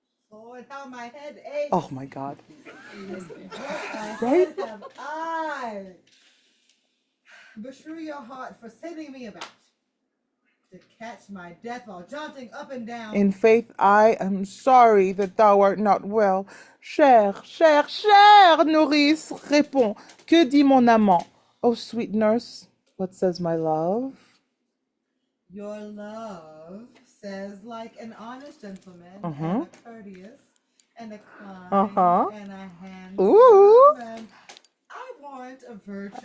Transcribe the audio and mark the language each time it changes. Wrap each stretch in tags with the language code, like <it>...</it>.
<en>Lord, how my head aches. Oh my God. What a Right? head have I? Beshrew your heart for sending me about to catch my death while jaunting up and down. In faith, I am sorry that thou art not well.</en> <fr>Chère nourrice, réponds. Que dit mon amant?</fr> <en>Oh, sweet nurse, what says my love? Your love says like an honest gentleman Uh-huh. and a courteous and a kind Uh-huh. and a handsome Ooh. and I warrant a virtuous.</en>